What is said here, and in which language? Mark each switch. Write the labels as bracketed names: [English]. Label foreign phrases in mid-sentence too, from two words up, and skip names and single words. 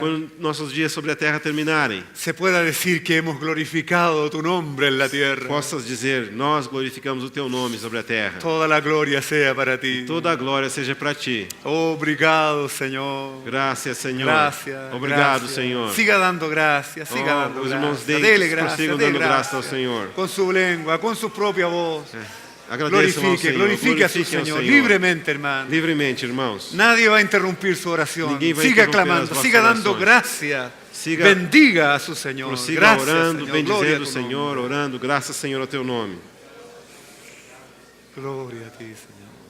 [Portuguese] Quando nossos dias sobre a terra terminarem, [Spanish] se pueda decir que hemos glorificado tu nombre en la tierra. [Portuguese] possas dizer, nós glorificamos o Teu nome sobre a terra. [Spanish] Toda la gloria sea para ti. [Portuguese] Toda a glória seja para Ti. Obrigado, Señor. Graças, Senhor. [Spanish] Gracias. [Portuguese] Obrigado, [Spanish] gracias. Señor. Siga dando gracias, siga Oh, dando [Portuguese] os irmãos [Spanish] gracias. [Portuguese] deles [Spanish] Dele gracias, [Portuguese] prossigam [Spanish] dele [Portuguese] dando graça ao [Spanish] gracias. [Portuguese] Senhor. [Spanish] Con su lengua, con su propia voz. [Portuguese] Agradeçam ao Senhor. [Spanish] Glorifique a su [Portuguese] Glorifiquem ao [Spanish] Señor. [Portuguese] Senhor. [Spanish] Libremente, hermano. [Portuguese] Livremente, irmãos. [Spanish] Nadie va a interrumpir su oración. [Portuguese] Ninguém vai [Spanish] Siga [Portuguese] interromper [Spanish] clamando, [Portuguese] as vossas [Spanish] siga dando [Portuguese] orações. [Spanish] gracias. [Portuguese] Siga- [Spanish] Bendiga a su Señor. [Portuguese] Prossiga [Spanish] Gracias, [Portuguese] orando, [Spanish] Señor. Gloria a [Portuguese] bendizendo o [Spanish] tu [Portuguese] Senhor, [Spanish] nombre. [Portuguese] orando, graças, Senhor, ao Teu nome. [Spanish] Gloria a ti, Señor.